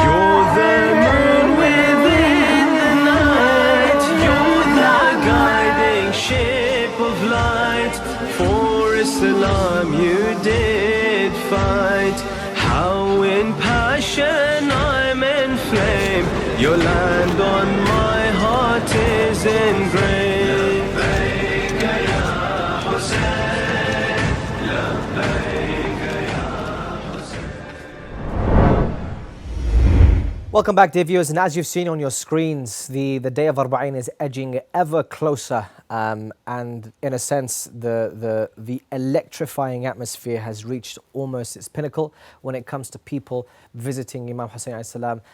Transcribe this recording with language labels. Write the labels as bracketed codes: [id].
[en] You're the moon within the night, you're the guiding ship of light. For Islam you did fight, how in passion I'm inflamed. Your land on my heart is engraved. [ar] لبيك يا حسين، لبيك يا حسين. [en] Welcome back, dear viewers, and as you've seen on your screens, the day of Arba'in is edging ever closer, and in a sense the electrifying atmosphere has reached almost its pinnacle when it comes to people visiting Imam Hussein alayhi salam.